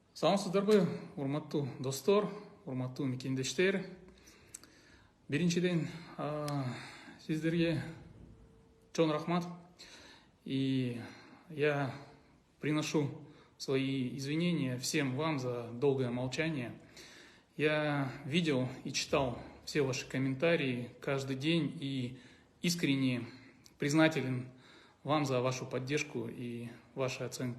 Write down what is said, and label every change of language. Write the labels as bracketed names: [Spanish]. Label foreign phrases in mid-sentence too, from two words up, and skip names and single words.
[Kyrgyz] Саламатсыздарбы, урматтуу достор, урматтуу мекендештер. Биринчиден, сиздерге чоң рахмат. [Russian] И я приношу свои извинения всем вам за долгое молчание. Я видел и читал все ваши комментарии каждый день и искренне признателен вам за вашу поддержку и ваши оценки.